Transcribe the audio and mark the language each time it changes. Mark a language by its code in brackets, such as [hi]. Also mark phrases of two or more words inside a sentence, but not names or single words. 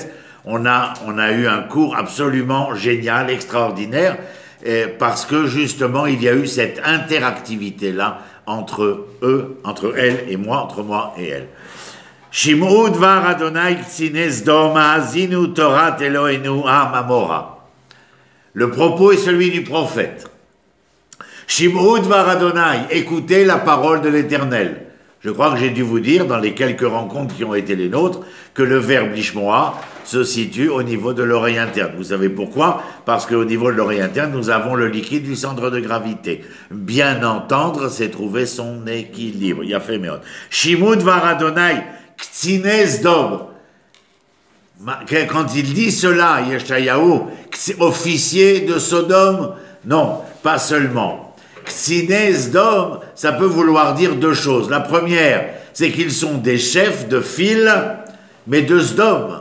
[fr] On a eu un cours absolument génial, extraordinaire, parce que justement, il y a eu cette interactivité-là entre eux, entre elle et moi, entre moi et elle. [he] שמעו דבר ה׳ קציני סדום האזינו תורת אלהינו עם עמורה. [fr] Le propos est celui du prophète. [he] שמעו דבר ה, [fr] écoutez la parole de l'Éternel. Je crois que j'ai dû vous dire, dans les quelques rencontres qui ont été les nôtres, que le verbe lishmoa se situe au niveau de l'oreille interne. Vous savez pourquoi? Parce qu'au niveau de l'oreille interne, nous avons le liquide du centre de gravité. Bien entendre, c'est trouver son équilibre. Il y a fait méot. [he] שמעו דבר ה׳ קציני סדום. [fr] Quand il dit cela, Yeshayahu, officier de Sodome, non, pas seulement. [he] קציני סדום, [fr] ça peut vouloir dire deux choses. La première, c'est qu'ils sont des chefs de file, mais de Sdom.